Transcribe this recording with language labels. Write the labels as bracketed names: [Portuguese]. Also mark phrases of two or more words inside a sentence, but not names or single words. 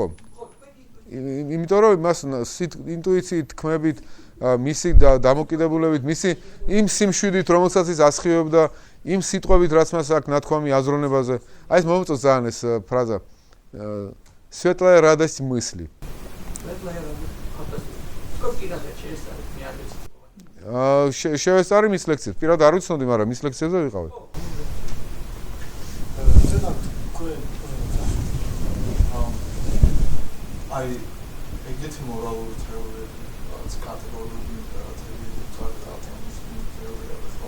[Georgian] იმიტომ რომ მას ინტუიციით თქმებით, მისი დამოკიდებულებით, მისი იმ სიმშვიდით, რომელსაც ის ასხივებდა, იმ სიტყვებით, რაც მას აქვს ნათქვამი აზროვნებაზე. აი ეს მომწონს ძალიან ეს ფრაზა. [Russian] Светлая радость мысли. [Georgian] შევესწარი მის ლექციებს. პირად არ ვიცნობდი, მაგრამ მის ლექციებზე ვიყავი. აი, ეგეთი მორალური თეორიები, რაც კატეგორიული თეორია ხო?